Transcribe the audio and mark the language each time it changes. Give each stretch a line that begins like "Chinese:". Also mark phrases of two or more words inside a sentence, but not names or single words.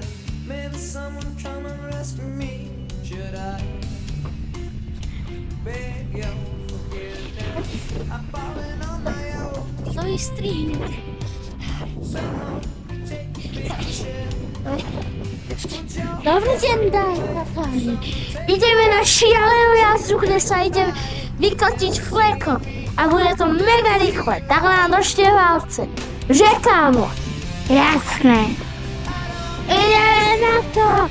English: Maybe someone come and rescue me. Should I beg your forgiveness? I'm falling on my own.
Polish: To jest stream.
English: Someone take the picture.
Slovak: Dobrý den, dámy a páni. Ideme na šialenú jazdu, kde sa idem vyklatiť fleko. A bude to mega rýchle.
Czech: Takhle nám držte válce.
Slovak: Že, kámo? Jasné. Ideme na to.